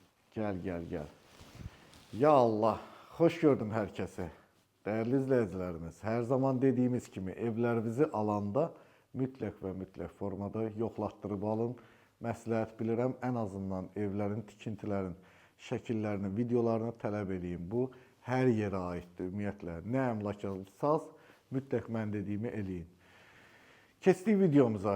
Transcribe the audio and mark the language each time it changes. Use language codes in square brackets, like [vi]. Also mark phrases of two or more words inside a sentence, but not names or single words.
[tr] Gel gel gel. Ya Allah, hoş gördüm herkese. Değerli izleyicilerimiz, her zaman dediğimiz gibi [az] evlerinizi alanda mütləq və mütləq formada yoxlatdırıb alın. Məsləhət bilirəm, ən azından evlərin, tikintilərin şəkillərini, videolarını tələb edeyim. Bu hər yerə aiddir ümumiyyətlə. Nə əmlakçısaz, mütləq mən dediyimi eləyin. Keçdik videomuza.